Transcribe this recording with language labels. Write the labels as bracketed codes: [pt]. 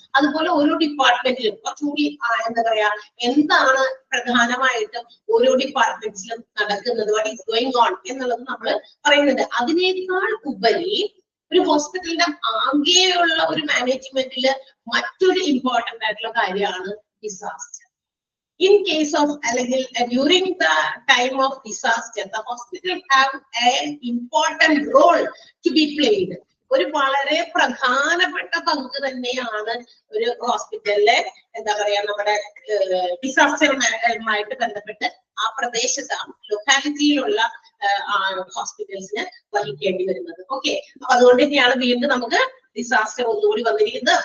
[ml] അതുപോലെ ഓരോ ഡിപ്പാർട്ട്മെന്റിലും കുറച്ചുകൂടി എന്താ പറയാ എന്താണ് പ്രധാനമായിട്ടും ഓരോ ഡിപ്പാർട്ട്മെന്റ്സിലും നടക്കുന്നത്, [en] what is going on [ml] എന്നുള്ളത് നമ്മൾ പറയുന്നുണ്ട്. അതിനേക്കാൾ ഉപരി ഒരു ഹോസ്പിറ്റലിന്റെ ആകെയുള്ള ഒരു മാനേജ്മെന്റില് മറ്റൊരു ഇമ്പോർട്ടന്റ് ആയിട്ടുള്ള കാര്യമാണ് disaster. [en] In case of during the time of disaster, the hospital have an important role to be played. [ml] ഒരു വളരെ പ്രധാനപ്പെട്ട പങ്ക് തന്നെയാണ് ഒരു ഹോസ്പിറ്റലിലെ എന്താ പറയാ നമ്മുടെ ഡിസാസ്റ്ററുമായിട്ട് ബന്ധപ്പെട്ട് ആ പ്രദേശത്ത് ലൊക്കാലിറ്റിയിലുള്ള ഹോസ്പിറ്റൽസിന് വഹിക്കേണ്ടി വരുന്നത്. ഓക്കെ, അപ്പൊ അതുകൊണ്ട് തന്നെയാണ് വീണ്ടും നമുക്ക് ഡിസാസ്റ്റർ ഒന്നുകൂടി വന്നിരിക്കുന്നത്.